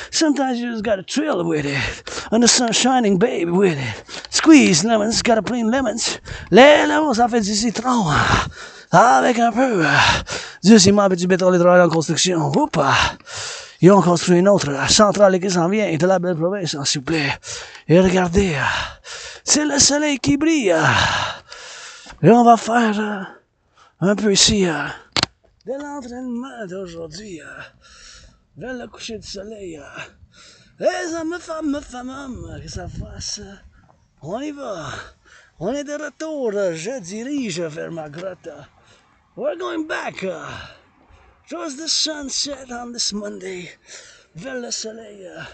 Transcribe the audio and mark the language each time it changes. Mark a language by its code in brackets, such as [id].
[en] Sometimes you just gotta trill with it. And the sun shining, baby, with it. Squeeze lemons, gotta plain lemons. [fr] Les lemons, ça fait du citron. Avec un peu du ciment et du béton, les travailleurs en construction. Oups! Ils ont construit une autre centrale qui s'en vient de la belle province, s'il vous plaît. Et regardez, c'est le soleil qui brille. Et on va faire un peu ici de l'entraînement d'aujourd'hui. Vers le coucher du soleil. Les hommes, femmes, que ça fasse. On y va. On est de retour. Je dirige vers ma grotte. [en] We're going back. Towards the sunset on this Monday. [fr] Vers le soleil.